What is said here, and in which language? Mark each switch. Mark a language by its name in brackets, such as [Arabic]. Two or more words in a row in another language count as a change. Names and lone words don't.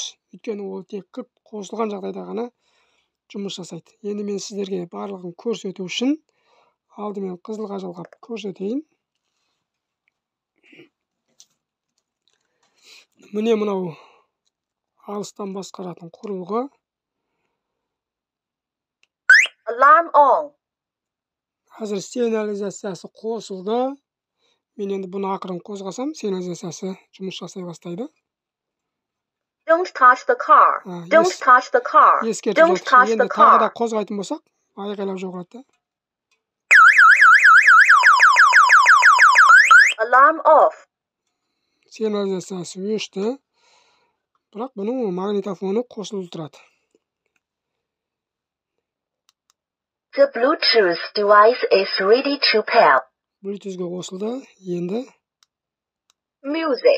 [Kazakh] Өйткені ол тек кілт қосылған жағдайда ғана жұмыс жасайды. Енді мен сіздерге барлығын көрсету үшін алдымен қызылға жалғап көрсетейін. Міне мынау алыстан басқаратын құрылғы. [English] Alarm on. [Kazakh] Қазір сигнализациясы қосылды. Мен енді бұны ақырын қозғасам, сигнализациясы жұмыс жасай бастайды. [English] Don't touch the car. Don't touch the car. Don't touch the car. [Kazakh] Енді тағы да [English] car. [Kazakh] қозғайтын болсақ, айқайлап жоғалады. [English] Alarm off. [Kazakh] Сигнализациясы өшті. Бірақ бұның магнитофоны қосылып тұрады. [English] The Bluetooth device is ready to pair. [Kazakh] Bluetooth'ге қосылды. Енді [English] Music.